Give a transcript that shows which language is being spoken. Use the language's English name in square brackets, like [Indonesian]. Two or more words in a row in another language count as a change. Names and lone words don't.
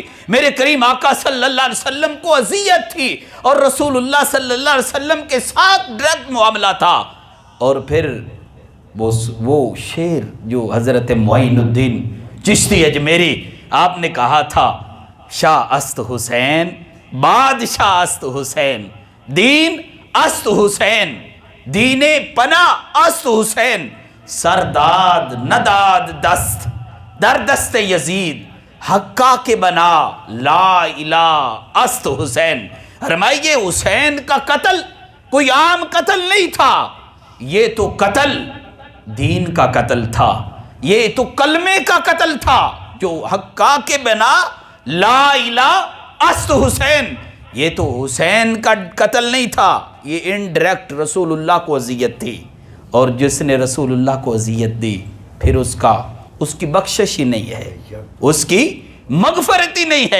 [Urdu] میرے کریم آقا [Arabic] صلی اللہ علیہ وسلم [Urdu] کو اذیت تھی اور رسول اللہ [Arabic] صلی اللہ علیہ وسلم [Urdu] کے ساتھ ڈائریکٹ معاملہ تھا۔ اور پھر وہ شعر جو حضرت معین الدین چشتی اجمیری آپ نے کہا تھا، [Persian] شاہ است حسین بادشاہ است حسین، دین است حسین، دین پناہ است حسین، سرداد نداد دست در دست یزید، حقا کے بنا [Arabic] لا الہ [Persian] است حسین۔ [Urdu] فرمائیے حسین کا قتل کوئی عام قتل نہیں تھا، یہ تو قتل دین کا قتل تھا، یہ تو کلمے کا قتل تھا، جو [Persian] حقا کے بنا [Arabic] لا الہ [Persian] است حسین، [Urdu] یہ تو حسین کا قتل نہیں تھا، یہ انڈائریکٹ رسول اللہ کو اذیت تھی، اور جس نے رسول اللہ کو اذیت دی پھر اس کی بخشش ہی نہیں ہے، اس کی مغفرت ہی نہیں ہے۔